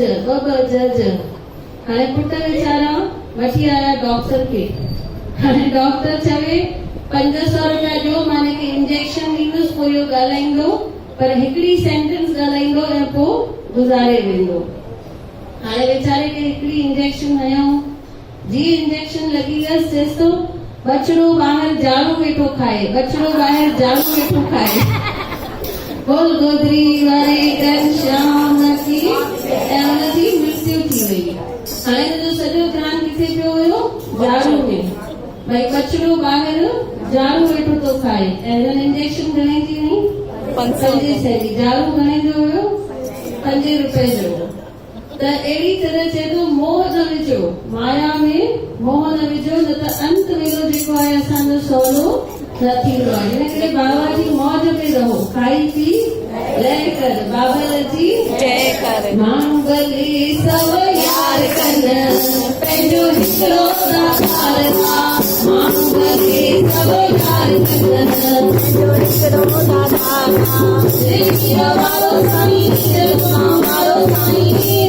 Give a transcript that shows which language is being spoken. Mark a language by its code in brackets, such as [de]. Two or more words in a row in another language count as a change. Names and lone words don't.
[sd] हाणे पुट वीचारा वठी आया डॉक्टर खे हाणे डॉक्टर चवे 500 रुपया ॾियो मां हिनखे इंजेक्शन ॾींदुसि पोइ इहो ॻाल्हाईंदो पर हिकिड़ी सेंटेंस ॻाल्हाईंदो ऐं पोइ गुज़ारे वेंदो हाणे वीचारे खे हिकिड़ी इंजेक्शन हयऊं जीअं इंजेक्शन लॻी वियसि चएसि थो बछड़ो ॿाहिरि झाड़ू वेठो खाए बोल गोदरी वारे घनश्याम की ऐं हुनजी मृत्यु थी वई हाणे हुनजो सॼो ध्यानु किथे पियो हुयो झाड़ू में भई बछड़ो ॿाहिरि झाड़ू वेठो थो खाए ऐं हुन इंजेक्शन घणे जी हुई 500 जी झाड़ू घणे जो हुयो 5 रुपए जो त अहिड़ी तरह चए थो मोह न विझो, माया में मोह न विझो, न त अंत वेलो जेको आहे असांजो सवलो न थींदो आहे। हिन करे बाबा जी मौज में रहो, खाई पी लय कर, बाबा जी जय कर। माण्हू भले सभ यार कनि, पंहिंजो हिकिड़ो साकार माण्हू भले सभ यार कनि, पंहिंजो हिकिड़ो दादा देवीअ वारो साईं, देवा वारो साईं,